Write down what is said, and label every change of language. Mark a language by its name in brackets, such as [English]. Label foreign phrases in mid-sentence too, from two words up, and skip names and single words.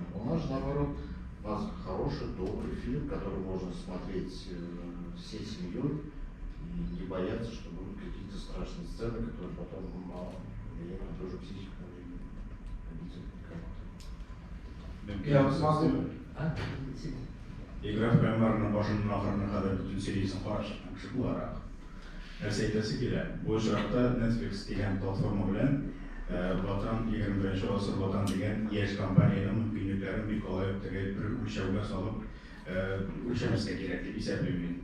[Russian] У нас же, наоборот, у нас хороший, добрый фильм, который можно смотреть всей семьей и не бояться, что будут какие-то страшные сцены, которые потом влияют на ту же психику и Я могу... [Tatar] Игра в кальмарның башынан ахырына кадәр бүтән сериясын карап чыккан кеше буларак. Нәрсә әйтәсе килә? Бу очракта Netflix дигән платформа белән Ватан 21-нче гасыр Ватан дигән яшь компаниянең мөмкинлекләрен бик алай бер үлчәүгә салып үлчәмәскә кирәк дип исәплим мин.